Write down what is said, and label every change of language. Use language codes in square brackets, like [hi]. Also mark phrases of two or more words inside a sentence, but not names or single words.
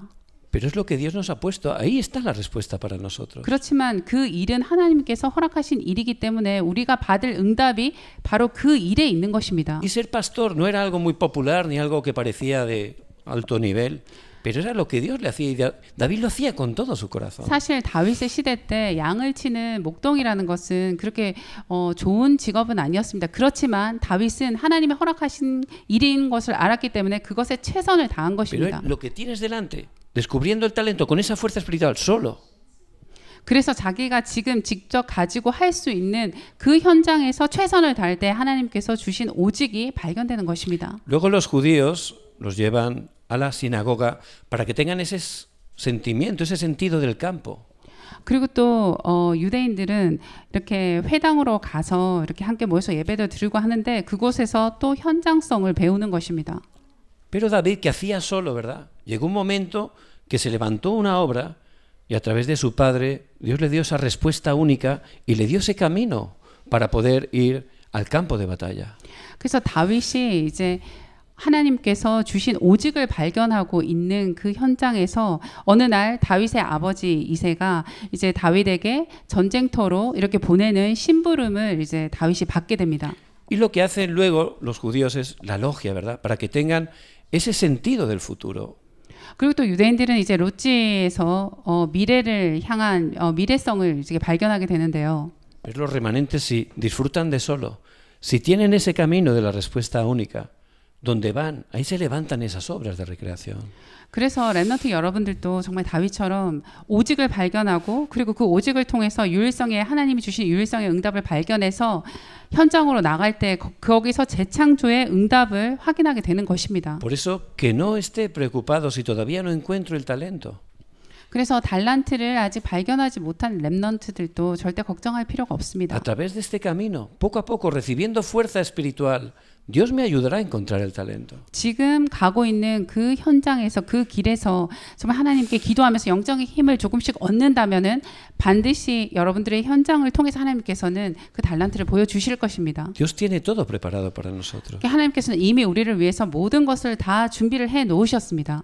[es] Pero es lo que Dios nos ha puesto. Ahí está la respuesta para nosotros. [ko] 그렇지만 그 일은 하나님께서 허락하신 일이기 때문에 우리가 받을 응답이 바로 그 일에 있는 것입니다. [es] Y ser pastor no era algo muy popular ni algo que parecía de alto nivel, pero era lo que Dios le hacía y David lo hacía con todo su corazón. [ko] 사실 다윗의 시대 때 양을 치는 목동이라는 것은 그렇게 좋은 직업은 아니었습니다. 그렇지만 다윗은 하나님의 허락하신 일인 것을 알았기 때문에 그것에 최선을 다한 것입니다. [es] Pero lo que tienes delante, descubriendo el talento con esa fuerza espiritual solo. [ko] 그래서 자기가 지금 직접 가지고 할 수 있는 그 현장에서 최선을 다할 때 하나님께서 주신 오직이 발견되는 것입니다. [es] Luego los judíos los llevan a la sinagoga para que tengan ese sentimiento, ese sentido del campo. [ko] 그리고 또 유대인들은 이렇게 회당으로 가서 이렇게 함께 모여서 예배도 드리고 하는데 그곳에서 또 현장성을 배우는 것입니다. [es] Pero David, que hacía solo, ¿verdad? Llegó un momento que se levantó una obra y a través de su padre Dios le dio esa respuesta única y le dio ese camino para poder ir al campo de batalla. [ko] 그래서 다윗이 이제 하나님께서 주신 오직을 발견하고 있는 그 현장에서 어느 날 다윗의 아버지 이새가 이제 다윗에게 전쟁터로 이렇게 보내는 심부름을 이제 다윗이 받게 됩니다. [es] Y lo que hacen luego los judíos es la logia, ¿verdad? Para que tengan ese sentido del futuro. [ko] 그리고 또 유대인들은 이제 롯지에서 미래를 향한 미래성을 이제 발견하게 되는데요. [es] Pero los remanentes si disfrutan de solo, si tienen ese camino de la respuesta única, donde van, ahí se levantan esas obras de recreación. [ko] 그래서 렘넌트 여러분들도 정말 다윗처럼 오직을 발견하고 그리고 그 오직을 통해서 유일성의 하나님이 주신 유일성의 응답을 발견해서 현장으로 나갈 때 거기서 재창조의 응답을 확인하게 되는 것입니다. [es] Por eso que no esté preocupado si todavía no encuentro el talento. [ko] 그래서 달란트를 아직 발견하지 못한 렘넌트들도 절대 걱정할 필요가 없습니다. [es] A través de este camino, poco a poco, recibiendo fuerza espiritual, Dios me ayudará a encontrar el talento. [ko] 지금 가고 있는 그 현장에서 그 길에서 정말 하나님께 기도하면서 영적인 힘을 조금씩 얻는다면은 반드시 여러분들의 현장을 통해서 하나님께서는 그 달란트를 보여주실 것입니다. [es] Dios tiene todo preparado para nosotros. [ko] 하나님께서는 이미 우리를 위해서 모든 것을 다 준비를 해 놓으셨습니다.